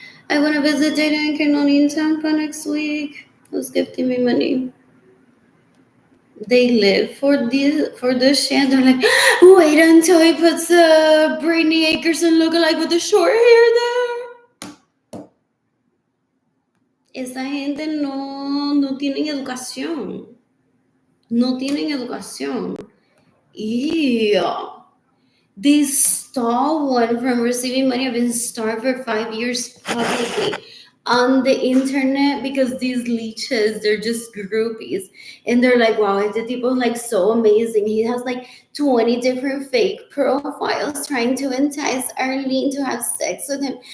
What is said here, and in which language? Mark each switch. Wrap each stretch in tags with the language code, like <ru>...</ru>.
<en>I want to visit Dana and Connie in Tampa next week. Who's gifting me money? They live for this shit. They're like, wait until he puts a Brittany Akerson lookalike with the short hair there.</en> <es>Esa gente no tienen educación. No tienen educación. Ew.</es> <en>They stole one from receiving money. I've been starved for 5 years publicly on the internet because these leeches, they're just groupies. And they're like, wow,</en> <es>este tipo</es> <en>is like so amazing. He has like 20 different fake profiles trying to entice Arlene to have sex with him.</en>